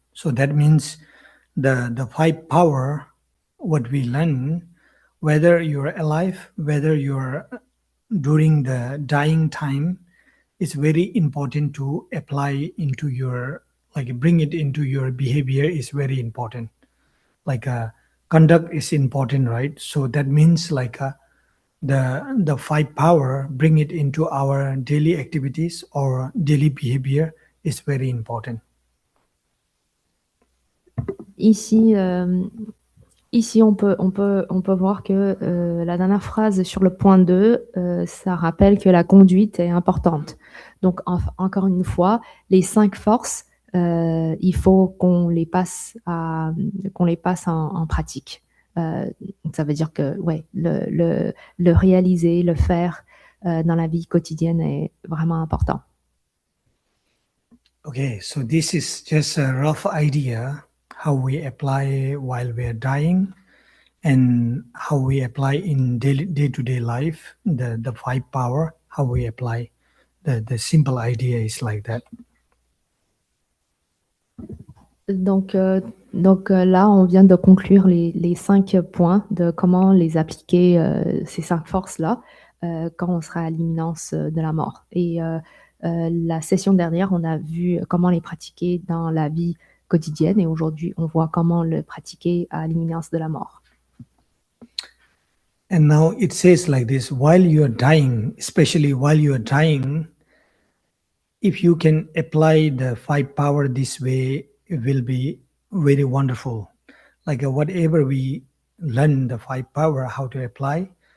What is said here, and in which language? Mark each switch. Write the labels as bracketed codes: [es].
[en] So that means the five power, what we learn, whether you're alive, whether you're during the dying time, it's very important to apply into your, like bring it into your behavior is very important. Like conduct is important, right? So that means like the five power, bring it into our daily activities or daily behavior is very important. [fr] Ici, on peut voir que la dernière phrase sur le point 2, ça rappelle que la conduite est importante. Donc, encore une fois, les 5 forces, il faut qu'on les passe en pratique. Donc ça veut dire que ouais, le réaliser, le faire dans la vie quotidienne est vraiment important. [en] Okay, so this is just a rough idea how we apply while we are dying and how we apply in day-to-day life, the five power, how we apply. The simple idea is like that. [fr] Donc là, on vient de conclure les 5 points de comment les appliquer, ces 5 forces-là, quand on sera à l'imminence de la mort. Et la session dernière, on a vu comment les pratiquer dans la vie quotidienne et aujourd'hui, on voit comment le pratiquer à l'imminence de la mort. [en] And now it says like this, while you are dying, especially while you are dying, if you can apply the five power this way, it will be very wonderful. Like whatever we learn the five power, how to apply.